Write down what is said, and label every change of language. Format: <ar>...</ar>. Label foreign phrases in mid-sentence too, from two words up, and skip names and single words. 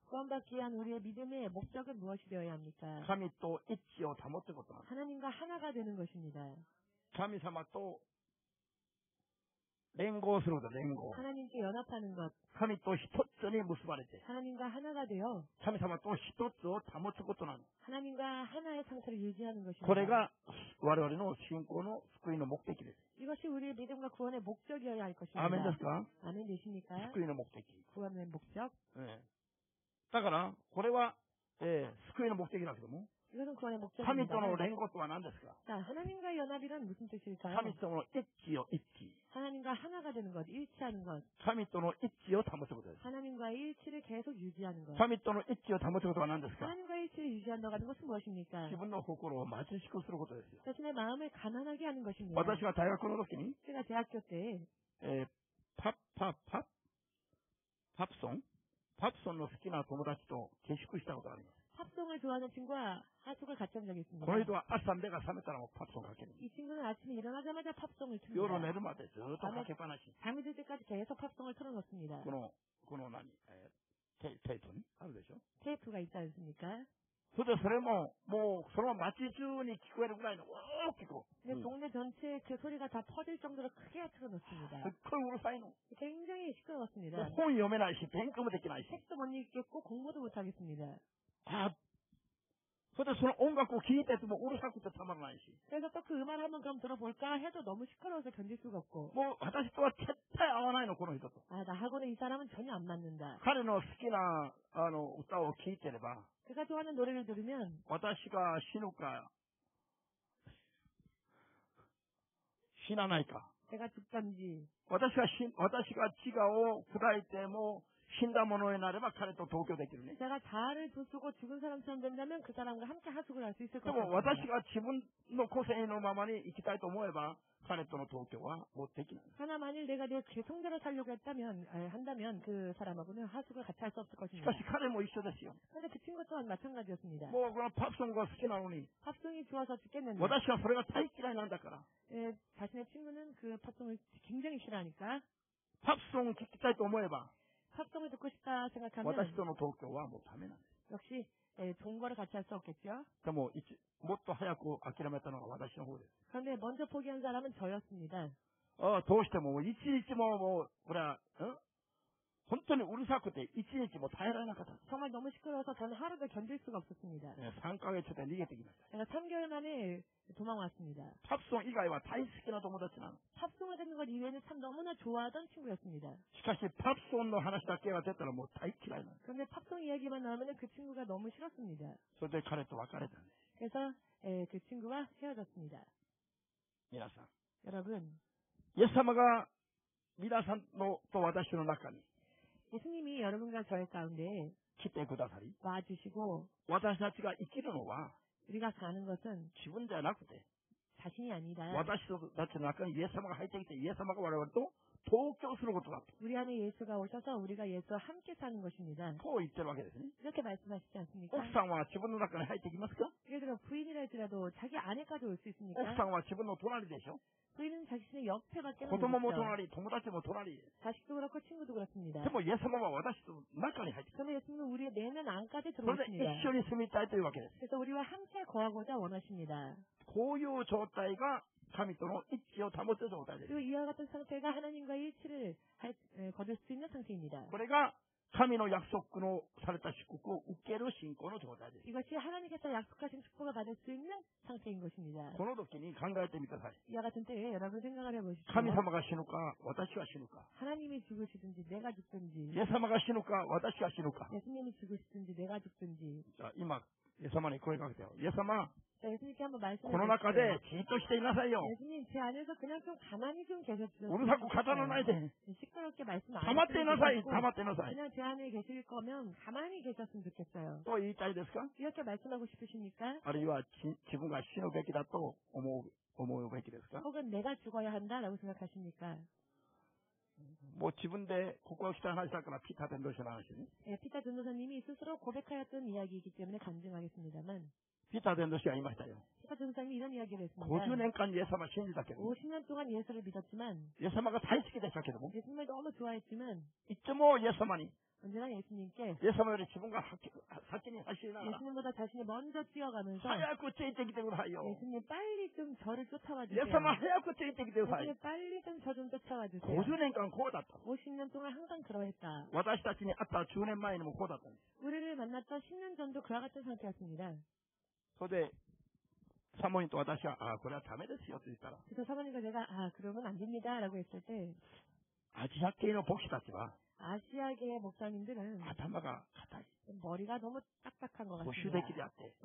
<ko>구원받기 위한 우리의 믿음의 목적은 무엇이 되어야 합니까?</ko> <ja>神と一致を保つことなんです。</ja> <ko>하나님과 하나가 되는 것입니다.</ko> <ja>神様と連合すること、連合。</ja> <ko>하나님께 연합하는 것.</ko> <ja>神と一つに結ばれて、</ja> <ko>하나님과 하나가 되어</ko> <ja>神様と一つを保つことなの。</ja> <ko>하나님과 하나의 상태를 유지하는 것입니다.</ko> <ja>これが我々の信仰の救いの目的です。</ja> <ko>이것이 우리의 믿음과 구원의 목적이어야 할 것입니다.</ko> <ja>アーメンですか？</ja> <ko>아멘 되십니까?</ko> <ja>救いの目的。</ja> <ko>구원의 목적.</ko> <ja>だから、これは、救いの目的だけども、</ja> <ko>이것은 구원의</ko> <ja>神</ja> <ko>목적입니다.</ko> <ja>との連合とは何ですか？</ja> <ko>자, 하나님과의 연합이란 무슨 뜻일까요?</ko> <ja>神との一致を一致。</ja> <ko>하나님과 하나가 되는 것, 일치하는 것.</ko> <ja>神との一致を保つことです。</ja> <ko>하나님과의 일치를 계속 유지하는 것.</ko> <ja>神との一致を保つことは何ですか？</ja> <ko>하나님과의 일치를 유지한다고 하는 것은 무엇입니까?</ko> <ja>自分の心を貧しくすることですよ。</ja> <ko>자신의 마음을 가난하게 하는 것입니다.</ko> <ja>私が大学の時に、</ja> <ko>제가 대학교 때</ko> <ja>パプソンの好きな友達と下宿したことがあります。</ja> <ko>팝송을 좋아하는 친구와 하숙을 같이 한 적이 있습니다.</ko> <ja>この人は朝目が覚めたらもうパプソンかける。</ja> <ko>이 친구는 아침에 일어나자마자 팝송을</ko> <ja>夜</ja> <ko>틉니다.</ko> <ja>寝るまでずっとかけっぱなし。</ja> <ko>잠이 들 때까지 계속 팝송을 틀어놓습니다.</ko> <ja>この何、テープにあるでしょ。</ja> <ko>테이프가 있지 않습니까?</ko> <ja>それでそれも、もうその街中に聞こえるぐらいの大きく。</ja> <ko>근데 동네 전체에 그 소리가 다 퍼질 정도로 크게 틀어놓습니다.</ko> <ja>すっごいうるさいの。</ja> <ko>굉장히 시끄러웠습니다.</ko> <ja>本読めないし、勉強もできないし。</ja> <ko>책도 못 읽겠고 공부도 못 하겠습니다.</ko> <ja>それでその音楽を聴いててもうるさくてたまらないし。</ja> <ko>그래서 또 그 음악을 한번 그럼 들어볼까 해도 너무 시끄러워서 견딜 수가 없고.</ko> <ja>もう私とは絶対合わないの、この人と。</ja> <ko>아, 나하고는 이 사람은 전혀 안 맞는다.</ko> <ja>彼の好きな歌を聴いてれば、</ja> <ko>그가 좋아하는 노래를 들으면</ko> <ja>私が死ぬか、死なないか。</ja> <ko>내가 죽던지</ko> <ja>私が血を砕いても死んだものになれば彼と同居できるね。</ja> <ko>제가 자아를 부수고 죽은 사람처럼 된다면 그 사람과 함께 하숙을 할 수 있을</ko> <ja>で</ja> <ko>것</ko> <ja>も私</ja> <ko>같습니다.</ko> <ja>が自分の個性のままに生きたいと思えば彼との同居はもうできない。</ja> <ko>하나 만일 내가 내 개성대로 살려고 한다면 그 사람하고는 하숙을 같이 할 수 없을</ko> <ja>しか</ja> <ko>것입니다.</ko> <ja>し彼も一緒ですよ。</ja> <ko>그런데 그 친구 또한 마찬가지였습니다.</ko> <ja>もうこのパプソンが好きなのに</ja> <ko>팝송이 좋아서 죽겠는데</ko> <ja>私はそれが大嫌いなんだから。</ja> <ko>자신의 친구는 그 팝송을 굉장히 싫어하니까</ko> <ja>パプソンを聴きたいと思えば</ja> <ko>팝송을 듣고 싶다 생각하면</ko> <ja>私との同居はもうダメなんです。</ja> <ko>역시 동거를 같이 할 수 없겠죠.</ko> <ja>でももっと早く諦めたのが私の方です。</ja> <ko>그런데 먼저 포기한 사람은 저였습니다.</ko> <ja>どうしても一日もこれは、本当にうるさくて一日も耐えられなかった。</ja> <ko>정말 너무 시끄러워서 저는 하루도 견딜 수가 없었습니다.</ko> <ja>3 ヶ月で逃げてきました。</ja> <ko>제가 3개월 만에 도망왔습니다.</ko> <ja>パプソン以外は大好きな友達なの。</ja> <ko>팝송을 듣는 것 이외에는 참 너무나 좋아하던 친구였습니다.</ko> <ja>しかしパプソンの話だけが出たらもう大嫌いなの。</ja> <ko>그런데 팝송 이야기만 나오면 그 친구가 너무 싫었습니다.</ko> <ja>それで彼と別れたんです。</ja> <ko>그래서 그 친구와 헤어졌습니다.</ko> <ja>皆さん、</ja> <ko>여러분,</ko> <ja>イエス様が皆さんのと私の中に</ja> <ko>예수님이 여러분과 저의 가운데</ko> <ja>来てくださり、</ja> <ko>와주시고</ko> <ja>私たちが生きるのは</ja> <ko>우리가 가는 것은</ko> <ja>自分じゃなくて、</ja> <ko>자신이 아니라</ko> <ja>私たちの中にイエス様が入ってきて、イエス様が我々と同居することだと。</ja> <ko>우리 안에 예수가 오셔서 우리가 예수와 함께 사는 것입니다.</ko> <ja>こう言ってるわけですね。</ja> <ko>이렇게 말씀하시지 않습니까?</ko> <ja>奥さんは自分の中に入ってきますか？</ja> <ko>예를 들어 부인이라 할지라도 자기 안에까지 올 수</ko> <ja>奥</ja> <ko>있습니까?</ko> <ja>さんは自分の隣でしょ。</ja> <ko>부인은 자신의 옆에밖에</ko> <ja>子供も</ja> <ko>없죠.</ko> <ja>隣、友達も隣。</ja> <ko>자식도 그렇고 친구도 그렇습니다.</ko> <ja>でもイエス様は私と中に入ってきた。</ja> <ko>그런데 예수님은 우리의 내면 안까지</ko> <ja>それで</ja> <ko>들어오십니다.</ko> <ja>一緒に住みたいというわけです。</ja> <ko>그래서 우리와 함께 거하고자 원하십니다.</ko> <ja>こういう状態が神との一致を保つ状態です。</ja> <ko>그리고 이와 같은 상태가 하나님과의 일치를 거둘 수 있는 상태입니다.</ko> <ja>これが神の約束のされた祝福を受ける信仰の状態です。</ja> <ko>이것이 하나님께서 약속하신 축복을 받을 수 있는 상태인 것입니다.</ko> <ja>この時に考えてみてください。</ja> <ko>이와 같은 때에 여러분 생각을 해보십시오.</ko> <ja>神様が死ぬか、私は死ぬか。</ja> <ko>하나님이 죽으시든지 내가 죽든지</ko> <ja>イエス様が死ぬか、私が死ぬか。</ja> <ko>예수님이 죽으시든지 내가 죽든지</ko> <ja>じゃあ今、イエス様に声かけてよ。イエス様、</ja> <ko>자, 예수님께 한번 말씀해</ko> <ja>この中</ja> <ko>주세요.</ko> <ja>でじっとしていなさいよ。</ja> <ko>예수님 제 안에서 그냥 좀 가만히 좀 계셨으면</ko> <ja>うるさく語らないで。</ja> <ko>시끄럽게 말씀 안</ko> <ja>黙っていなさい、</ja> <ko>하시고</ko> <ja>黙っていなさい。</ja> <ko>그냥 제 안에 계실 거면 가만히 계셨으면 좋겠어요.</ko> <ja>と言いたいですか？</ja> <ko>이렇게 말씀하고 싶으십니까?</ko> <ja>あるいは自分が死ぬべきだと思うべきですか？</ja> <ko>혹은 내가 죽어야 한다라고 생각하십니까?</ko> <ja>もう自分でここが来た話だからピーター伝道師の話ね。</ja> <ko>예, 피타 전도사님이 스스로 고백하였던 이야기이기 때문에 간증하겠습니다만</ko> <ja>ピーター伝道師が言いましたよ。</ja> <ko>피타 전도사님이 이런 이야기를 했습니다.</ko> <ja>50 年間イエス様を信じたけど、</ja> <ko>50년 동안 예수를 믿었지만</ko> <ja>イエス様が大好きでしたけども、</ja> <ko>예수님을 너무 좋아했지만</ko> <ja>いつもイエス様に、</ja> <ko>언제나 예수님께</ko> <ja>イエス様より自分が先に走りながら、</ja> <ko>예수님보다 자신이 먼저 뛰어가면서</ko> <ja>早くついてきてくださいよ。</ja> <ko>예수님 빨리 좀 저를 쫓아와</ko> <ja>イエ</ja> <ko>주세요.</ko> <ja>ス様早くついてきてください。</ja> <ko>예수님 빨리 좀 저 좀 쫓아와 주세요.</ko> <ja>50 年間こうだった。</ja> <ko>50년 동안 항상 그러했다.</ko> <ja>私たちに会った10年前にもこうだったんです。</ja> <ko>우리를 만났던 10년 전도 그와 같은 상태였습니다.</ko> <ja>それで、サモニと私は、これはダメですよと言ったら、</ja> <ko>그래서 사모님과 제가 그러면 안 됩니다라고 했을 때</ko> <ja>アジア系の牧師たちは、</ja> <ko>아시아계 목사님들은</ko> <ja>頭が硬い。</ja> <ko>머리가 너무 딱딱한 것</ko> <ja>保守</ja> <ko>같습니다.</ko> <ja>的であって、</ja>